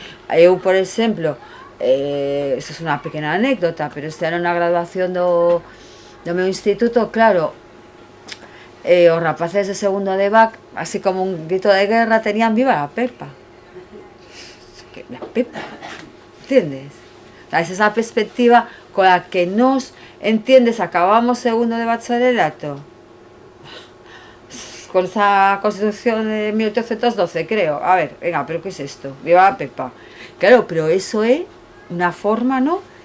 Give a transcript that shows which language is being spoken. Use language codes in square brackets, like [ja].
[gl] Eu, por exemplo, esta é unha pequena anécdota, pero este ano na graduación do meu instituto, claro, os rapaces de segundo de BAC, así como un grito de guerra, tenían viva la Pepa. La Pepa, entendes? [es] Es esa perspectiva con la que nos, entiendes, acabamos segundo de bacharelato, con esa constitución de 1812, creo. A ver, venga, pero ¿qué es esto? Viva la Pepa. [gl] Claro, pero eso é unha forma, ¿no?